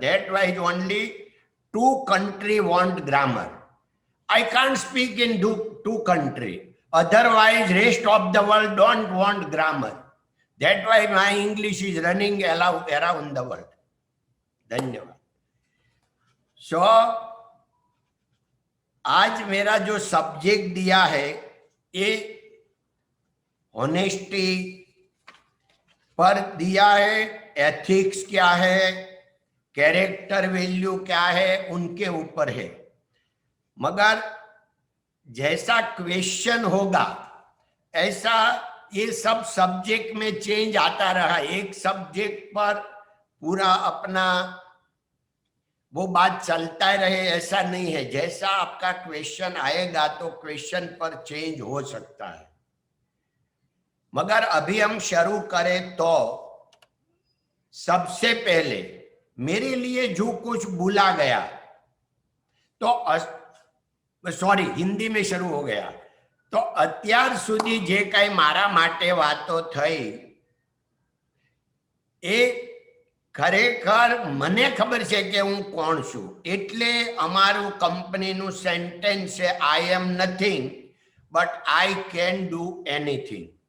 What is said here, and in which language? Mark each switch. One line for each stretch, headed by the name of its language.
English: That why only two countries want grammar. I can't speak in two countries. Otherwise, rest of the world don't want grammar. That's why my English is running around the world.
Hindi: धन्यवाद. So, आज मेरा जो subject दिया है ये honesty पर दिया है, एथिक्स क्या है, कैरेक्टर वैल्यू क्या है, उनके ऊपर है. मगर जैसा क्वेश्चन होगा ऐसा ये सब सब्जेक्ट में चेंज आता रहा. एक सब्जेक्ट पर पूरा अपना वो बात चलता रहे ऐसा नहीं है. जैसा आपका क्वेश्चन आएगा तो क्वेश्चन पर चेंज हो सकता है. मगर अभी हम शुरू करें तो सबसे पहले मेरे लिए जो कुछ बोला गया तो सॉरी हिंदी में शुरू हो गया.
Gujarati: तो અત્યાર સુધી જે કઈ મારા માટે વાતો થઈ એ ખરેખર મને ખબર છે કે હું કોણ છું. એટલે અમારું કંપનીનું સેન્ટેન્સ છે
English: I am nothing but I can do anything.